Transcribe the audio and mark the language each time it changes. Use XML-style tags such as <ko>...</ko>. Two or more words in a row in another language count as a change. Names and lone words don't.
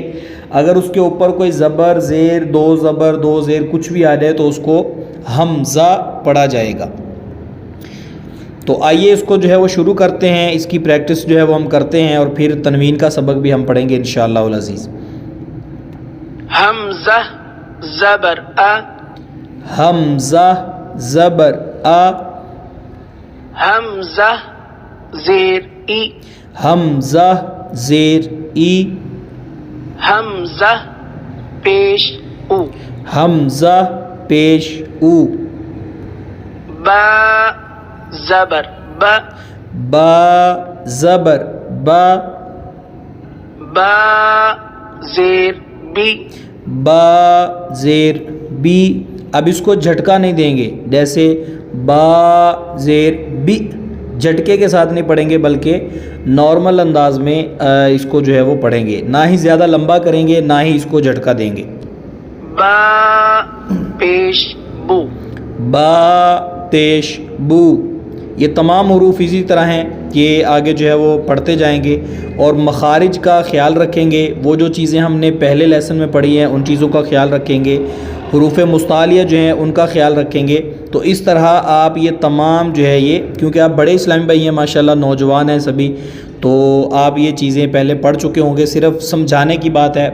<ur>اگر اس کے اوپر کوئی زبر زیر دو زبر دو زیر کچھ بھی آ جائے تو اس کو حمزہ پڑھا جائے گا. تو آئیے اس کو جو ہے وہ شروع کرتے ہیں، اس کی پریکٹس جو ہے وہ ہم کرتے ہیں اور پھر تنوین کا سبق بھی ہم پڑھیں گے</ur> <ar>انشاءاللہ العزیز.</ar> <ur>حمزہ زبر ا، حمزہ زبر آ، حمزہ زیر ای، حمزہ زیر ای، حمزہ پیش او، حمزہ پیش او، با زبر ب، با زبر با، با زیر بی، با زیر بی. اب اس کو جھٹکا نہیں دیں گے، جیسے با زیر بی جھٹکے کے ساتھ نہیں پڑھیں گے بلکہ نارمل انداز میں اس کو جو ہے وہ پڑھیں گے، نہ ہی زیادہ لمبا کریں گے نہ ہی اس کو جھٹکا دیں گے. با پیش بو، با پیش بو. یہ تمام حروف اسی طرح ہیں کہ آگے جو ہے وہ پڑھتے جائیں گے اور مخارج کا خیال رکھیں گے. وہ جو چیزیں ہم نے پہلے لیسن میں پڑھی ہیں ان چیزوں کا خیال رکھیں گے، حروف مستعلیہ جو ہیں ان کا خیال رکھیں گے. تو اس طرح آپ یہ تمام جو ہے یہ، کیونکہ آپ بڑے اسلامی بھائی ہیں ماشاءاللہ، نوجوان ہیں سبھی، تو آپ یہ چیزیں پہلے پڑھ چکے ہوں گے، صرف سمجھانے کی بات ہے.</ur>